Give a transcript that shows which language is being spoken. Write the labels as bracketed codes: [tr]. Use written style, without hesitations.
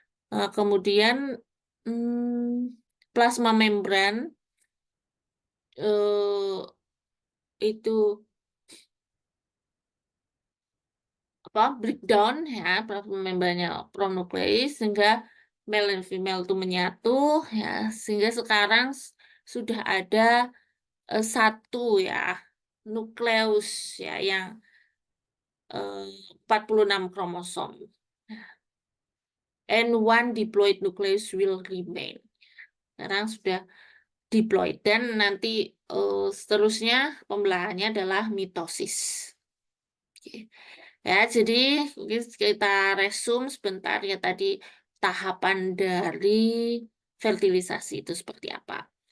[id] Kemudian plasma membran eh, itu apa breakdown ya, plasma membrannya pronuklei sehingga male dan female itu menyatu ya, sehingga sekarang sudah ada satu ya nukleus ya yang 46 kromosom. [en] And one diploid nucleus will remain. [id] Sekarang sudah diploid dan nanti seterusnya pembelahannya adalah mitosis. Oke. Ya, jadi kita resume sebentar ya tadi tahapan dari fertilisasi itu seperti apa.